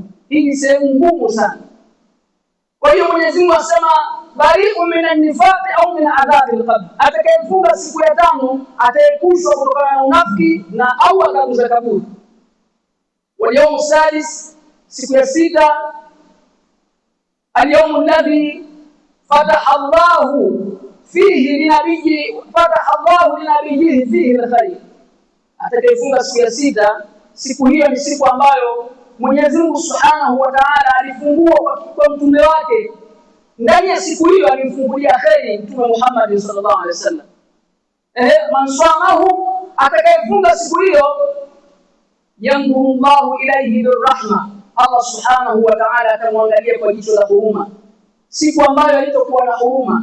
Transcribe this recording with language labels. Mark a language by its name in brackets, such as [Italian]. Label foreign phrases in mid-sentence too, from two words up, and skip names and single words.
[Swahili] Hii ni sehemu ngumu sana. Kwa hiyo Mwenyezi Mungu asema [Arabic] برئ من النفاق أو من عذاب القبر, [Swahili] atakayefunga siku ya tano ataepushwa kutokana na unafiki na au adhabu za kaburi. [Arabic] واليوم السادس, [Swahili] siku ya sita, [Arabic] اليوم الذي فتح الله فيه لنبيه فيه الخير, [Swahili] atakayefunga siku ya sita, siku hiyo ni siku ambayo Mwenyezi Mungu [Arabic] سبحانه وتعالى [Swahili] alifungua kwa mtume wake. Ndani ya siku hiyo alimfungulia khairi Mtume Muhammad [Arabic] صلى الله عليه وسلم. من صامه, [Swahili] atakayefunga siku hiyo, [Arabic] ينظر الله إليه بالرحمة, [Swahili] Allah [Arabic] سبحانه وتعالى [Swahili] atamwangalia kwa jicho la huruma, siku ambayo alitokuwa na huruma.